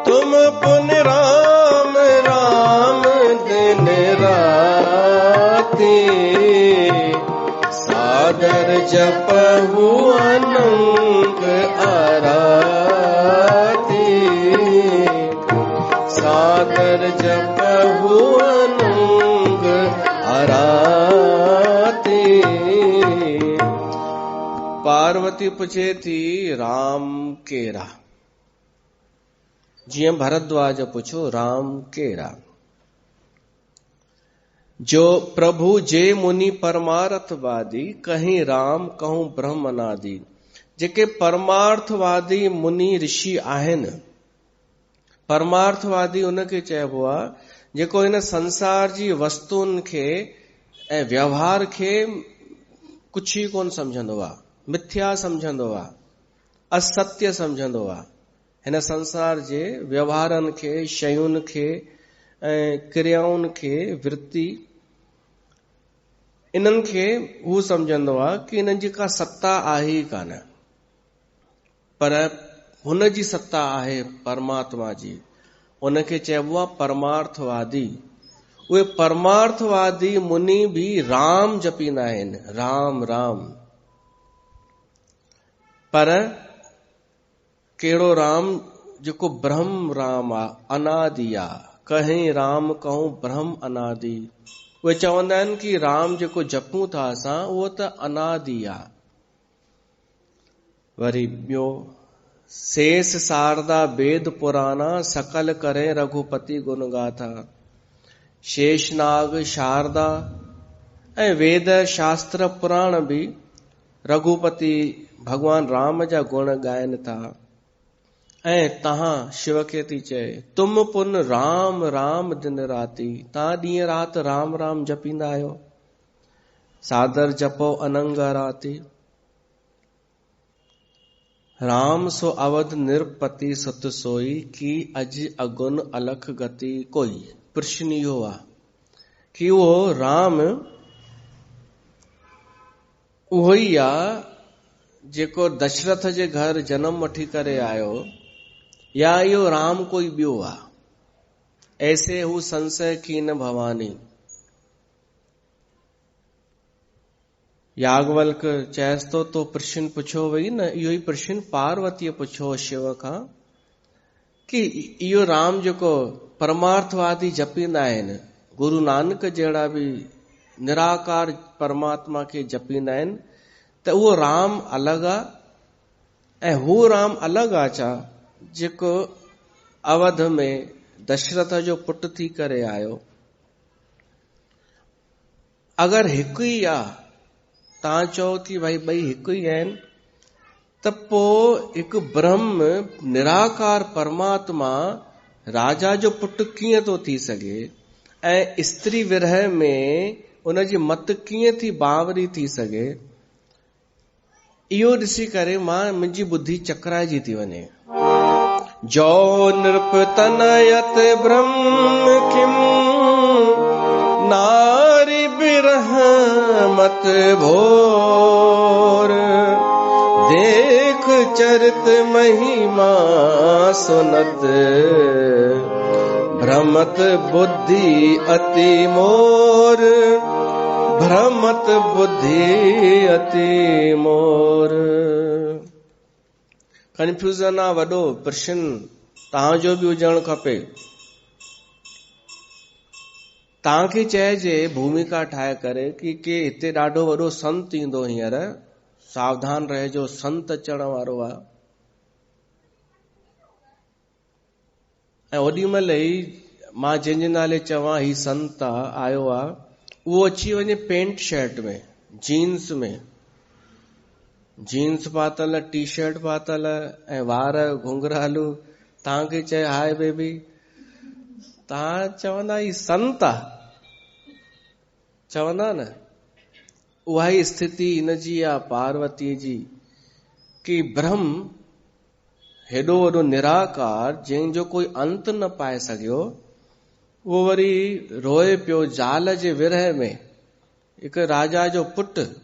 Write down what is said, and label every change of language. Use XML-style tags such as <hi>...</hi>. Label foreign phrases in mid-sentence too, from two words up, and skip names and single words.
<awa>तुम पुन राम राम दिन राति, सादर जपहु अनंग आराती। सादर जपहु अनंग आराती।</awa> <sd>पार्वती पुछे थी,</sd> <awa>राम केरा?</awa> <sd>जीअं भरद्वाज पुछो, राम केरा?</sd> <awa>जो प्रभु जे मुनि परमार्थवादी, कहीं राम कहूं ब्रह्म अनादि।</awa> <sd>जेके परमार्थवादी मुनि ऋषि आहिनि, परमार्थवादी उनखे चइबो आहे जेको हिन संसार जी वस्तुनि खे ऐं व्यवहार खे कुछ ई कोन सम्झंदो आहे, मिथ्या सम्झंदो आहे, असत्य सम्झंदो आहे। हिन संसार जे व्यवहारनि खे, शयुनि खे ऐं क्रियाउनि खे, वृत्ति इन्हनि खे हू सम्झंदो आहे कि इन्हनि जी का सत्ता आहे ई कान, पर हुन जी सत्ता आहे परमात्मा जी। उनखे चइबो आहे परमार्थवादी। उहे परमार्थवादी मुनि भी राम जपींदा आहिनि, राम राम। पर कहिड़ो राम? जेको ब्रह्म राम आहे, अनादि आहे।</sd> <awa>कहीं राम कहूं ब्रह्म अनादि।</awa> <sd>उहे चवंदा आहिनि कि राम जेको जपूं था असां उहो त अनादि आहे। वरी ॿियो,</sd> <awa>शेष शारदा वेद पुराना, सकल करे रघुपति गुण गाथा।</awa> <sd>शेषनाग, शारदा ऐं वेद शास्त्र पुराण भी रघुपति भगवान राम जा गुण गायनि था। ऐं तहां शिव खे थी चए,</sd> <awa>तुम पुन राम राम दिन राती।</awa> <sd>तहां ॾींहं राति राम राम जपींदा आहियो।</sd> <awa>सादर जपो अनंग राती। राम सो अवध निरपति सुत सोई, की अज अगुन अलख गति कोई।</awa> <sd>प्रश्न इहो आहे कि उहो राम उहो ई आहे जेको दशरथ जे घर जन्म वठी करे आयो, या इहो राम कोई ॿियो आहे?</sd> <awa>ऐसे हू संशय कीन भवानी।</awa> <sd>याज्ञवल्क चएसि तो प्रश्न पुछो वई न, इहो ई प्रश्न पार्वतीअ पुछो शिव खां कि इहो राम जेको परमार्थवादी जपींदा आहिनि, गुरु नानक जहिड़ा भी निराकार परमात्मा खे जपींदा आहिनि, त उहो राम अलॻि आहे ऐं हू राम अलॻि आहे छा जेको अवध में दशरथ जो पुटु थी करे आयो? अगरि हिकु ई आहे, तव्हां चओ कि भई ॿई हिकु ई आहिनि, त पोइ हिकु ब्रह्म निराकार परमात्मा राजा जो पुटु कीअं थो थी सघे ऐं स्त्री विरह में उनजी मत कीअं थी बावरी थी सघे? इहो ॾिसी करे मुंहिंजी बुद्धि चकराइजी थी वञे।</sd> <awa>जो नृप तनयत ब्रह्म किम, नारी बिरह मत भोर। देख चरित महिमा सुनत, भ्रमत बुद्धि अति मोर। भ्रमत बुद्धि अति मोर।</awa> <sd>कंफ्यूजन आहे वॾो प्रश्न, तव्हांजो बि हुजणु खपे। तव्हांखे चइजे भूमिका ठाहे करे कि हिते ॾाढो वॾो संत ईंदो, हींअर सावधान रहिजो, संत अचण वारो आहे। ऐं ओॾी महिल ई मां जंहिंजे नाले चवां ही संत आयो आहे, उहो अची वञे</sd> <en>pant shirt</en> <sd>में, जीन्स में, जीन्स पातल, टी शर्ट पातल ऐं वार घुंघरालू, तव्हांखे चए</sd> <en>hi baby,</en> <sd>तव्हां चवंदा ही संत आहे? चवंदा न। उहा ई स्थिति हिनजी आहे पार्वतीअ जी कि ब्रह्म हेॾो वॾो निराकार जंहिंजो कोई अंत न पाए सघियो, उहो वरी रोए पियो ज़ाल जे विरह में, हिकु राजा जो पुटु।</sd>